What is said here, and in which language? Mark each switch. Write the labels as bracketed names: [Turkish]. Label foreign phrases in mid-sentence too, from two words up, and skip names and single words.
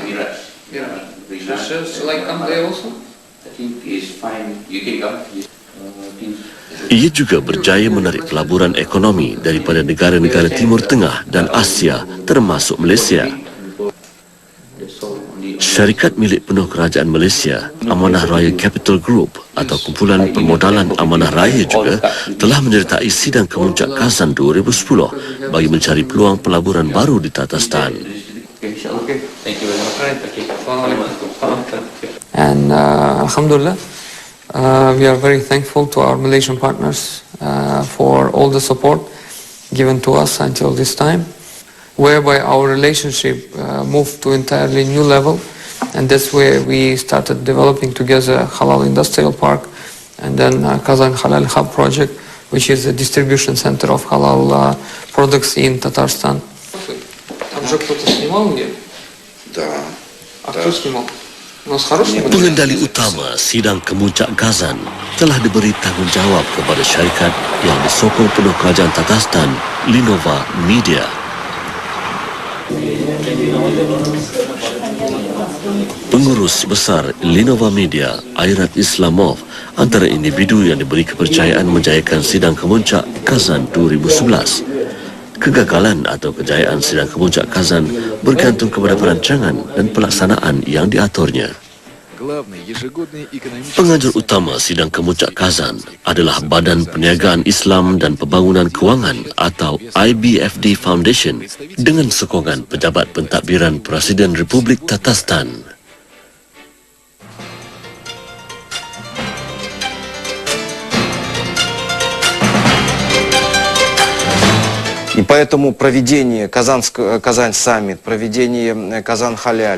[Malay] Ia juga berjaya menarik pelaburan ekonomi daripada negara-negara Timur Tengah dan Asia termasuk Malaysia. Syarikat milik penuh kerajaan Malaysia, Amanah Raya Capital Group atau kumpulan permodalan Amanah Raya juga telah menyertai Sidang Kemuncak Kazan 2010 bagi mencari peluang pelaburan baru di Tatarstan. [English] And Alhamdulillah, we are very thankful to our Malaysian partners for all the support given to us until this time, whereby our relationship moved to entirely new level, and that's where we started developing together Halal Industrial Park and then Kazan Halal Hub project, which is a distribution center of halal products in Tatarstan. [Russian] Уже кто-то снимал где? Да. А кто снимал? У нас хороший материал. [Malay] Pengendali utama sidang kemuncak Kazan telah diberi tanggungjawab kepada syarikat yang disokong penuh kerajaan Tatarstan, Linova Media. Pengurus besar Linova Media, Airat Islamov, antara individu yang diberi kepercayaan menjayakan sidang kemuncak Kazan 2011. Kegagalan atau kejayaan sidang kemuncak Kazan bergantung kepada perancangan dan pelaksanaan yang diaturnya. [Russian] Главный ежегодный экономический [Malay] Penganjur utama sidang kemuncak Kazan adalah Badan Perniagaan Islam dan Pembangunan Kewangan atau IBFD Foundation dengan sokongan pejabat pentadbiran Presiden Republik Tatarstan. [Russian] И поэтому проведение Казань Саммит, проведение Казан Халяль,